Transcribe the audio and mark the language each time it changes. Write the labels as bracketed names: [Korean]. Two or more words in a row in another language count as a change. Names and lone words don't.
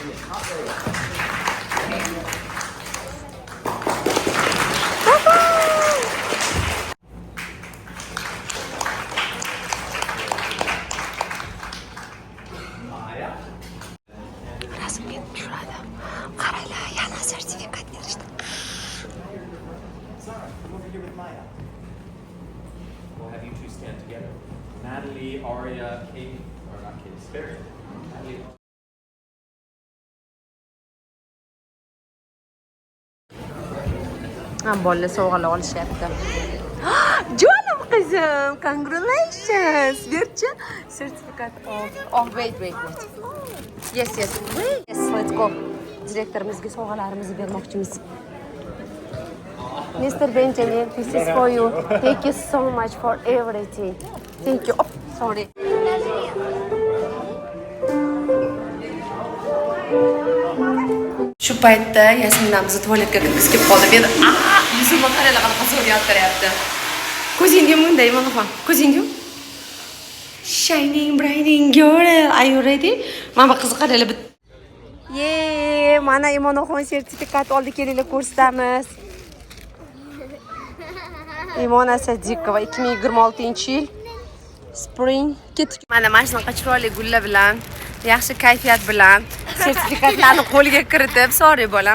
[Uzbek] Rasmga tushiradi. Qaranglar, yana sertifikat berishdi. [English] We'll have you two stand together. Natalie, Aria, Kate, or not Kate, Sperry. Natalie. [Uzbek] Bolalar sovg'alar olishyapti. Jonim qizim, congratulations. Berchi sertifikat [English] of. Wait. Yes. Wait. Yes, let's go. [Uzbek] Direktorimizga sovg'alarimizni bermoqchimiz. [English] Mr. Benjamin, this is for you. Thank you so much for everything. Thank you. Oh, sorry. [Uzbek] Shu paytda Yasminamizni tualetga kirgizib qoldi. Men yuzimni qaranglar qanaqa so'rayapti. Ko'zingga bunday mana. Ko'zingga. [English] Shining brightening girl. Are you ready? [Uzbek] Mana qiz qaranglar. Yey, mana Imonaxon sertifikat oldi, kelinglar ko'rsatamiz. Imona Sadiqova 2026-yil Spring ketdik. Mana shunaqa chiroyli gullar bilan, yaxshi kayfiyat bilan sertifikatlarni qo'lga kiritib, sorry bolam.